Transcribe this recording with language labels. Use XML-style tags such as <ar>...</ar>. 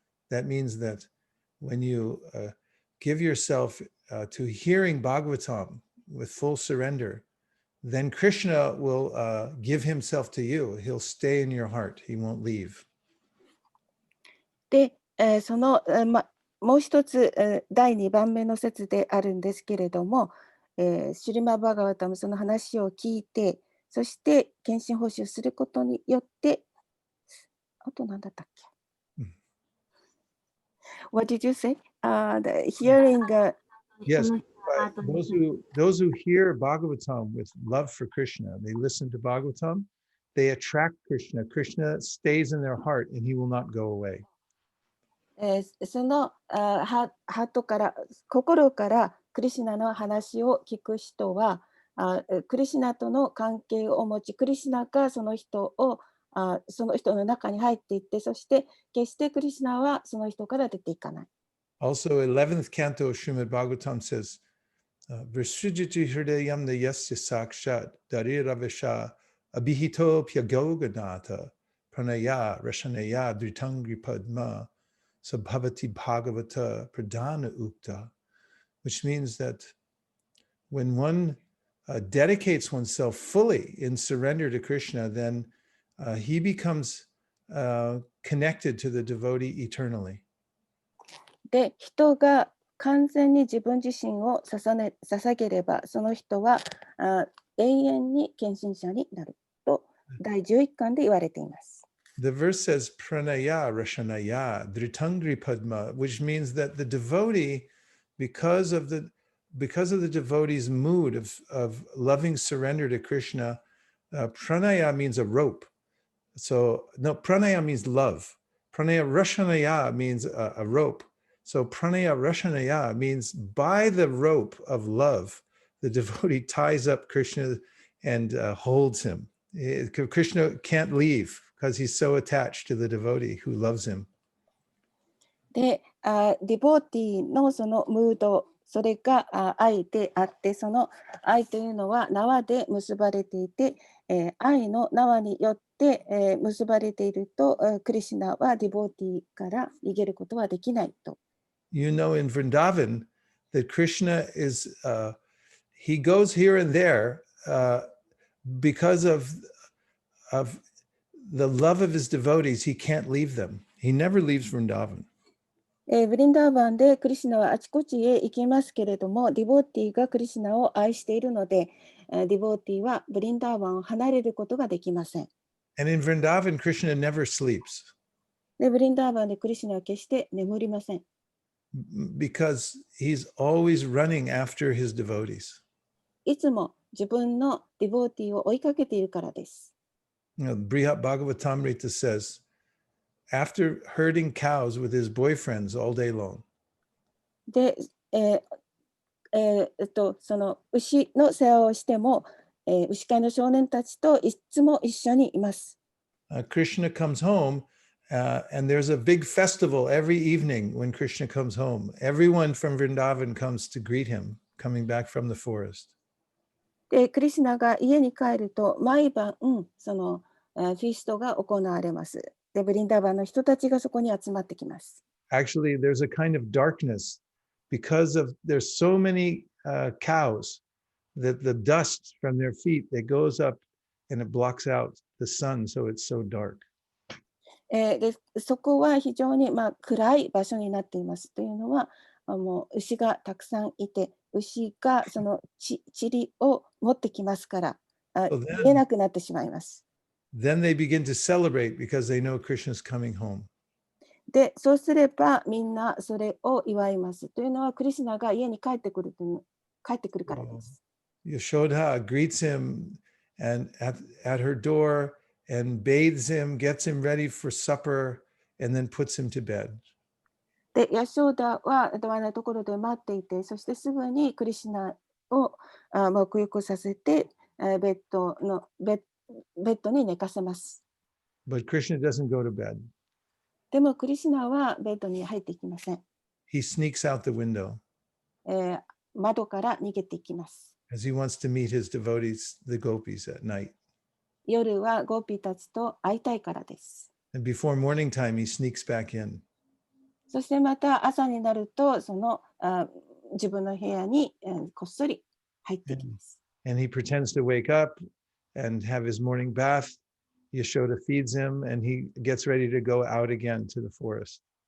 <en>That means that when you give yourself to hearing Bhagavatam with full surrender, then Krishna will give himself to you. He'll stay in your heart. He won't leave.</en> <ja>で、その、もう一つ、第2番目の説であるんですけれども、シュリマ・バガワタムその話を聞いて、そして献身奉仕をすることによって、あと何だったっけ、</ja> <en>What did you say? The hearing, Yes, those who hear Bhagavatam with love for Krishna, they listen to Bhagavatam, they attract Krishna. Krishna stays in their heart and he will not go away.</en> <ja>そのハートから、心からクリシュナの話を聞く人は、クリシュナとの関係を持ち、クリシュナがその人の中に入っていって、そして決してクリシュナはその人から出ていかない。</ja> <en>Also, 11th canto of Srimad Bhagavatam says,</en> <sa>Vrisujiti hridayam na yasya sakshat dariravesha abhihito pyagoganata pranaya rashanaya dritangri padma sabhavati bhagavata pradhana ukta,</sa> <en>which means that when one dedicates oneself fully in surrender to Krishna, then he becomes connected to the devotee eternally.</en> <ja>で、人が完全に自分自身を捧げれば、その人は永遠に献身者になると第11巻で言われています。</ja> <en>The verse says</en> <sa>pranaya rashanaya dritangri padma,</sa> <en>which means that the devotee, because of the devotee's mood of loving surrender to Krishna, pranaya means a rope. So no, pranaya means love. Pranaya rashanaya means a rope. So pranaya rashanaya means by the rope of love, the devotee ties up Krishna and holds him. Krishna can't leave because he's so attached to the devotee who loves him.</en> <ja>で、ディボーティーのそのムード、それが愛であって、その愛というのは縄で結ばれていて、愛の縄によって、結ばれていると、クリシュナはディボーティーから逃げることはできないと。</ja> <en>You know, in Vrindavan, that Krishna is, he goes here and there because of the love of his devotees. He can't leave them. He never leaves Vrindavan.</en> <ja>ブリンダーバンでクリシュナはあちこちへ行きますけれども、ディボーティーがクリシュナを愛しているので、ディボーティーはブリンダーバンを離れることができません。</ja> <en>And in Vrindavan, Krishna never sleeps</en> <ja>で、ブリンダーバンでクリシュナは決して眠りません。</ja> <en>because he's always running after his devotees.</en> <ja>いつも自分のディボーティーを追いかけているからです。</ja> <en>You know, Brihat Bhagavatamrita says, after herding cows with his boyfriends all day long,</en> <ja>で、その牛の世話をしても、牛飼いの少年たちといつも一緒にいます。</ja> <en>Krishna comes home, and there's a big festival every evening when Krishna comes home. Everyone from Vrindavan comes to greet him, coming back from the forest.</en> <ja>で、クリシュナが家に帰ると毎晩、そのフィーストが行われます。で、ブリンダーバンの人たちがそこに集まってきます。</ja> <en>Actually, there's a kind of darkness because of there's so many cows that the dust from their feet that goes up and it blocks out the sun, so it's so dark.</en> <ja>で、そこは非常に、暗い場所になっています。というのは、もう牛がたくさんいて、牛がその塵を持ってきますから、見えなくなってしまいます。</ja> <en>Then they begin to celebrate because they know Krishna's coming home.</en> <ja>で、そうすればみんなそれを祝います。というのは、クリシュナが家に帰ってくるからです。</ja> <en>Yashoda greets him and at her door and bathes him, gets him ready for supper, and then puts him to bed.</en> <ja>で、ヤショーダはドアのところで待っていて、そしてすぐにクリシュナを沐浴させて、ベッドに寝かせます。</ja> <en>But Krishna doesn't go to bed.</en> <ja>でもクリシュナはベッドに入っていきません。</ja> <en>He sneaks out the window</en> <ja>窓から逃げていきます。</ja> <en>as he wants to meet his devotees, the gopis, at night.</en> <ja>夜はゴーピーたちと会いたいからです。</ja> <en>And before morning time, he sneaks back in.</en> <ja>そしてまた朝になると、その自分の部屋にこっそり入っていきます。</ja> <en>And he pretends to wake up and have his morning bath. Yashoda feeds him and he gets ready to go out again to the forest.</en>